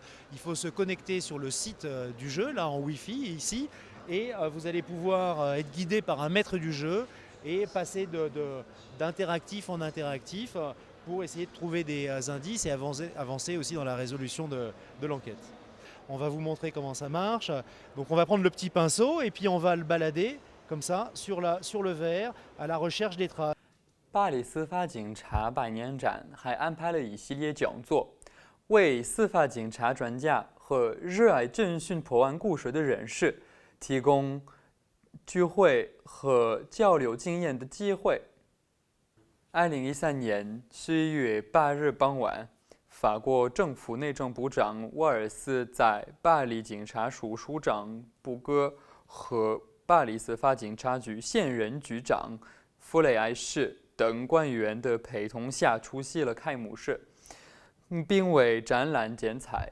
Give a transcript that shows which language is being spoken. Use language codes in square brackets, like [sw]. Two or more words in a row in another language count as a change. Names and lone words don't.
[fr] Il faut se connecter sur le site du jeu, là en Wi-Fi ici, et vous allez pouvoir être guidé par un maître du jeu et passer d'interactif en interactif pour essayer de trouver des indices et avancer aussi dans la résolution de l'enquête. On va vous montrer comment ça marche. Donc on va prendre le petit pinceau et puis on va le balader comme ça sur le verre à la recherche des traces. [zh] 巴黎司法警察百年展还安排了一系列讲座，为司法警察专家和热爱侦讯破案故事的人士提供聚会和交流经验的机会。2013年11月8日傍晚，法国政府内政部长沃尔斯在巴黎警察署署长布戈和巴黎司法警察局现任局长弗雷埃士等官员的陪同下出席了开幕式，并为展览剪彩。